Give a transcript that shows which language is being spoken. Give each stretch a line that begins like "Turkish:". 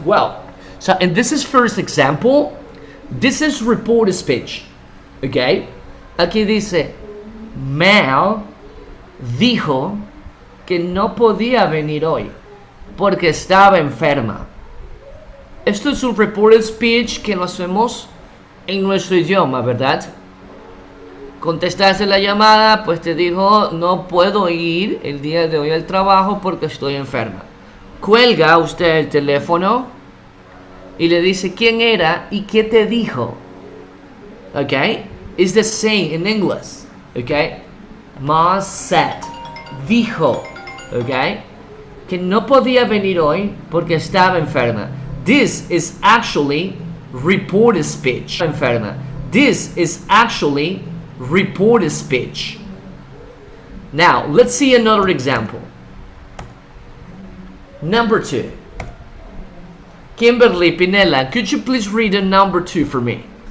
English: Well, so in this is first example. This is reported speech. Okay?
Spanish: Aquí dice, Mel dijo que no podía venir hoy porque estaba enferma. Esto es un reported speech que lo hacemos en nuestro idioma, ¿verdad? Contestaste la llamada, pues te dijo, no puedo ir el día de hoy al trabajo porque estoy enferma. Cuelga usted el teléfono y le dice quién era y qué te dijo.
English: Okay? It's the same in English. Okay? Ma said,
Spanish: dijo.
English: Okay?
Spanish: Que no podía venir hoy porque estaba enferma.
English: This is actually reported speech. Enferma. This is actually reported speech. Now, let's see another example. Number 2. Kimberly Pinella, could you please read the number 2 for me?